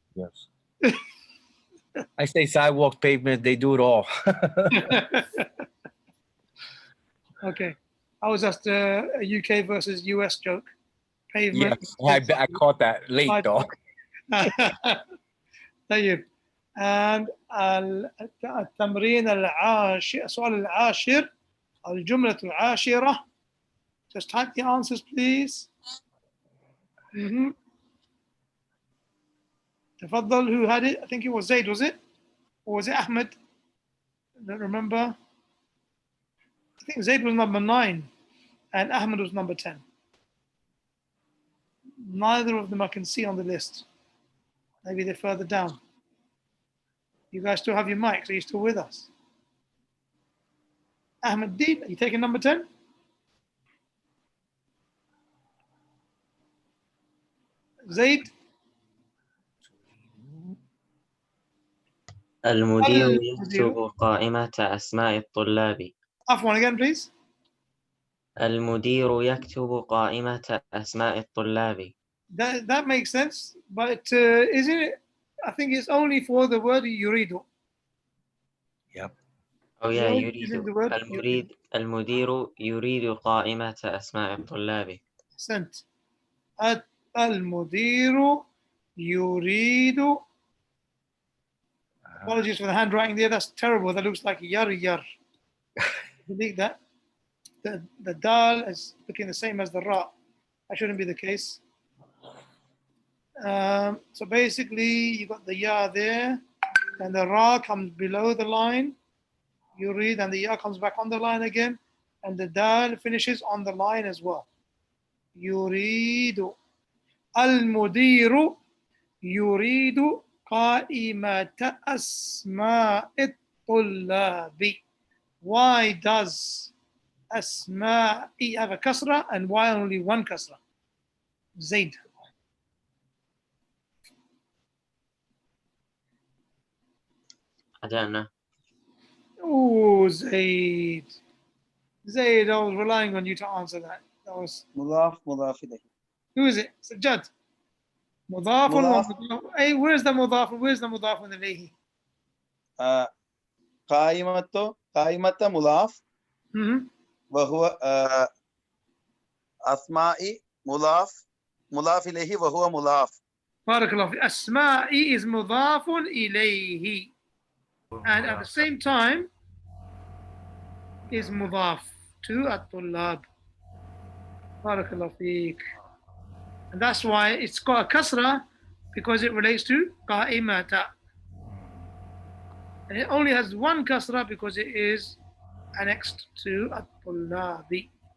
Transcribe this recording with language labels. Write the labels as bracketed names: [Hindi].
[English] Yes. I say sidewalk, pavement. They do it all. Okay. I was just a UK versus US joke. Pavement. Yes, I caught that late though. [Arabic] طيب. [English] And [Arabic] التمرين العاشر, السؤال العاشر, الجملة العاشرة. [English] Just type the answers, please. [Arabic] تفضل. [English] Who had it? I think it was Zaid, was it? Or was it Ahmed? I don't remember. I think Zaid was number 9 and Ahmed was number 10. Neither of them I can see on the list. Maybe they're further down. You guys still have your mics? Are you still with us? Ahmed Dean, are you taking number 10? Zaid. [Arabic] المدير المدير. يكتب قائمة أسماء الطلاب. [English] Afwan again, please. [Arabic] المدير يكتب قائمة أسماء الطلاب. [English] That makes sense, but isn't it? I think it's only for the word yuridu. Yep. Oh yeah, Isn't the word [Arabic] المدير يريد قائمة أسماء الطلاب. أحسنت. المدير يريد. [English] Apologies for the handwriting there. That's terrible. That looks like yar yar. Delete that. The dal is looking the same as the ra. That shouldn't be the case. So basically, you got the ya there, and the ra comes below the line. You read, and the ya comes back on the line again, and the dal finishes on the line as well. [Arabic] يريد المدير يريد قائمة أسماء الطلاب. [English] Why does أسماء have a kasra and why only one kasra? Zaid. I don't know. Oh, Zaid. Zaid, I was relying on you to answer that. That was [Arabic] مضاف مضاف إليه. [English] who is it? Sajjad. مضاف [Arabic] مضاف. [English] Hey, where's the مضاف? Where's the مضاف إليه? [Arabic] قائمة مضاف وهو أسماء مضاف إليه وهو مضاف. بارك الله فيك. أسماء [English] is [Arabic] مضاف إليه. [English] And at the same time is مضاف to الطلاب. [Arabic] بارك الله فيك. [English] And that's why it's got a kasra because it relates to قائمة. And it only has one kasra because it is annexed to الطلاب.